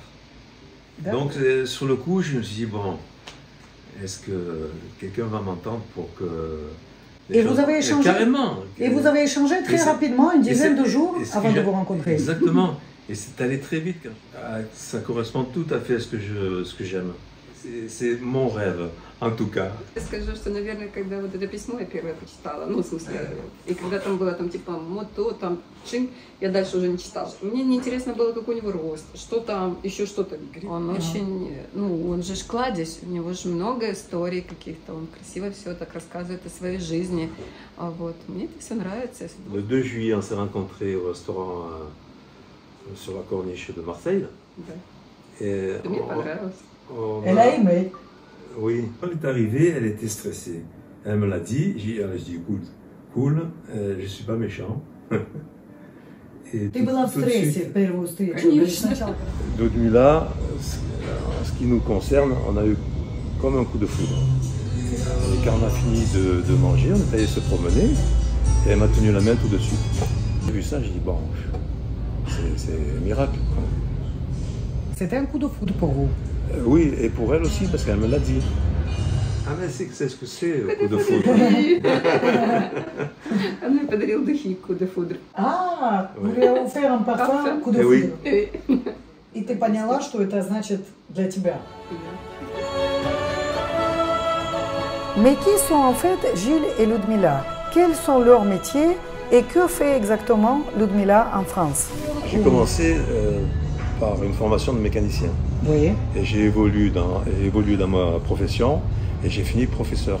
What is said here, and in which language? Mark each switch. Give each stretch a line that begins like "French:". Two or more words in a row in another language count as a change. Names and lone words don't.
French: Donc, sur le coup, je me suis dit, bon, est-ce que quelqu'un va m'entendre pour que... Et vous avez échangé. Carrément. Et vous avez échangé très rapidement, une dizaine de jours avant de vous rencontrer. Exactement. Et c'est allé très vite. Ça correspond tout à fait à ce que j'aime. C'est mon rêve, en tout cas.
Russian: Я скажу, что, наверное, когда вот это письмо я первое прочитала, ну, в смысле, и когда там было там типа мото, там чин, я дальше уже не читала. Мне не интересно было, какой у него рост, что там, еще что-то. Он очень, ну, он же кладезь, у него же много историй каких-то, он красиво все так рассказывает о своей жизни. Вот, мне это все нравится.
French: Le 2 juillet, on s'est rencontrés au restaurant sur la corniche de Marseille.
Russian: Да.
French: Et
Russian: Мне понравилось.
French: Elle a aimé. Oui. Quand elle est arrivée, elle était stressée. Elle me l'a dit. J'ai dit, écoute, cool, je suis pas méchant. Et
Russian: Ты была в стрессе в первую встречу.
French: Ludmila, en ce qui nous concerne, on a eu comme un coup de foudre. Et quand on a fini de manger, on est allé se promener et elle m'a tenu la main tout de suite. J'ai vu ça, j'ai dit, bon, c'est un miracle. C'était un coup de foudre pour vous. Oui, et pour elle aussi, parce qu'elle me l'a dit. Ah, mais c'est ce que c'est, le coup de foudre.
Russian: Он мне подарил духи coup de foudre.
French: Ah, vous lui avez offert un parfum coup de foudre.
Russian: И ты поняла, что это значит для тебя.
French: Mais qui sont en fait Gilles et Ludmila? Quels sont leurs métiers et que fait exactement Ludmila en France? J'ai commencé par une formation de mécanicien. Oui. Et j'ai évolué dans ma profession et j'ai fini professeur.